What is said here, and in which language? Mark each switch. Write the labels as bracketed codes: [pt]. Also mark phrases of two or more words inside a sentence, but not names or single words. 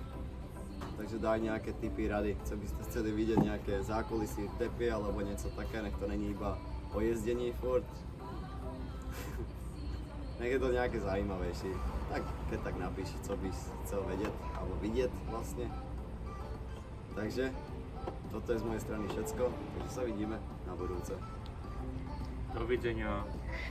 [cs] Takže daj nějaké tipy, rady, co byste chceli vidět, nějaké zákulisí v depě alebo něco také, nech to není iba o jezdení furt. Nech je to nějaké zajímavější. Tak keď tak napíš, co bys chcel vědět alebo vidět vlastně. [sk] Takže toto je z mojej strany všecko, takže sa vidíme na budúce. Dovidenia.